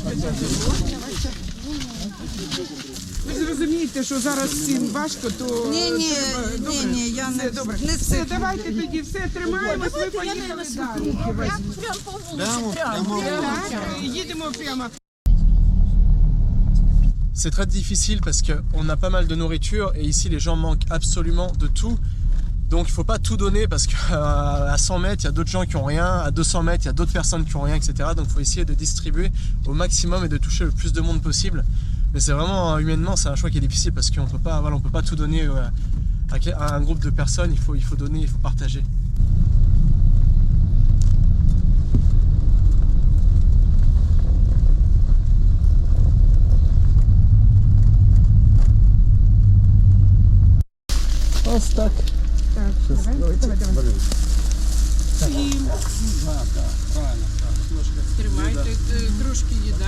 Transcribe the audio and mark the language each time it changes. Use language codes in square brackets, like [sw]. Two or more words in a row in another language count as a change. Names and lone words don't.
[uk] Ви ж розумієте, що зараз всім важко, то... Ні, я не... Добре, все, давайте тоді все, тримаємось, ми поїхали далі. Прямо по вулиці, прямо. Їдемо прямо. [fr] C'est très difficile parce qu'on a pas mal de nourriture et ici les gens manquent absolument de tout. Donc il ne faut pas tout donner parce qu'à 100 mètres il y a d'autres gens qui n'ont rien, à 200 mètres il y a d'autres personnes qui n'ont rien, etc. Donc il faut essayer de distribuer au maximum et de toucher le plus de monde possible. Mais c'est vraiment, humainement, c'est un choix qui est difficile parce qu'on ne peut pas tout donner à un groupe de personnes, il faut donner, il faut partager. [uk] Ось так. Так, давай. Тримайте, трошки їда.